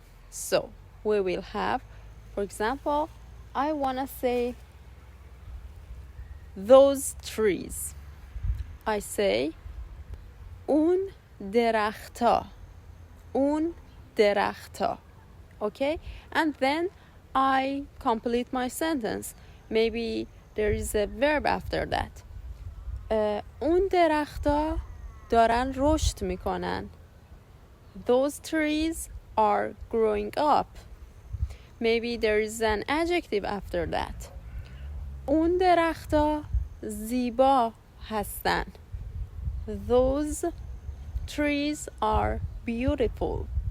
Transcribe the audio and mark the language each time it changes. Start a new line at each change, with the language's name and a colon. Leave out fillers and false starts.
English: So we will have, for example, I want to say those trees.
Persian: I say اون درختا. اون درختا. Okay?
English: And then I complete my sentence. Maybe there is a verb after that.
Persian: اون درختا دارن رشد میکنن.
English: Those trees are growing up. Maybe there is an adjective after that.
Persian: اون درختا زیبا هستن.
English: Those trees are beautiful.